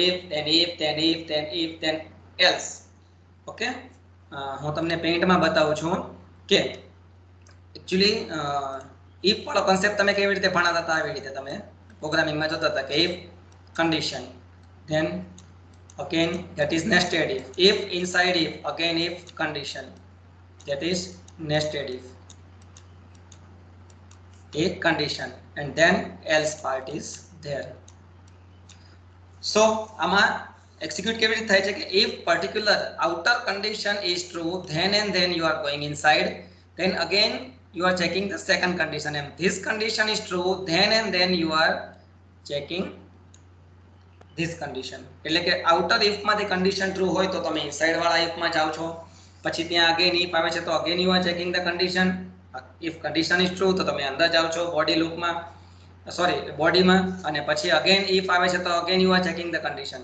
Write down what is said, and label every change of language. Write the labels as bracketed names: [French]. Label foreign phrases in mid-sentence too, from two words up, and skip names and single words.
[English] if then if then if then if then else. okay, [Gujarati] હું તમને પેઇન્ટમાં બતાવું છું કે એકચ્યુઅલી ઇફ વાળો કન્સેપ્ટ તમે કેવી રીતે ભણાતા હતા આવી રીતે તમે પ્રોગ્રામિંગમાં જોતા હતા કે [English] if condition, then again that is nested if inside if again if condition, that is nested if, a condition, and then else part is there. So આમાં execute [Gujarati] કેવી રીતે થાય છે કે [English] if particular outer condition is true then and then you are going inside, then again you are checking the second condition, and this condition is true then and then you are checking this condition. [Gujarati] એટલે કે આઉટર ઇફ માંથી કન્ડિશન ટ્રુ હોય તો તમે ઇનસાઇડ વાળા ઇફ માં જાઓ છો, પછી ત્યાં અગેન ઇફ આવે છે તો [English] again you are checking the condition. if condition is true [Gujarati] તો તમે અંદર જાઓ છો બોડી લૂપમાં, સોરી બોડીમાં, અને પછી અગેન ઇફ આવે છે તો [English] again you are checking the condition.